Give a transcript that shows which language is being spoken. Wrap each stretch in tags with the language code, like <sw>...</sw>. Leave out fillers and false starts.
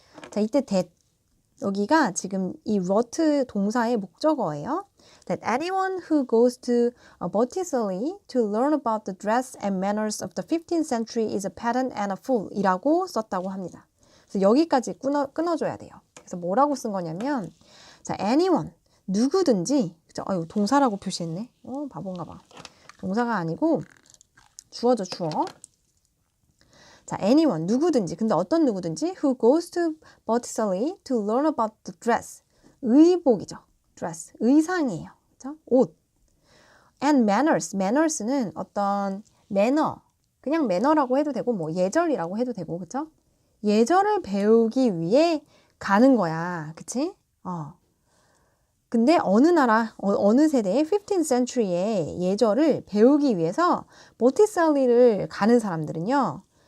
<ko>자, 이때 여기가 지금 이 wrote 동사의 목적어예요.</ko> <en>That anyone who goes to Botticelli to learn about the dress and manners of the 15th century is a pedant and a fool</en> <ko>이라고 썼다고 합니다. 그래서 여기까지 끊어줘야 돼요. 그래서 뭐라고 쓴 거냐면 자, anyone, 누구든지 그쵸? 아유, 동사라고 표시했네. 바본가 봐. 동사가 아니고 주어죠, 주어. 자, anyone, 누구든지. 근데 어떤 누구든지</ko> <en>who goes to Botticelli to learn about the dress.</en> <ko>의복이죠. dress. 의상이에요. 그렇죠? 옷. and manners는 어떤 매너. 그냥 매너라고 해도 되고 뭐 예절이라고 해도 되고. 그렇죠? 예절을 배우기 위해 가는 거야. 그치? 근데 어느 세대의 15th century의 예절을 배우기 위해서 보티셀리를 가는 사람들은요.</ko>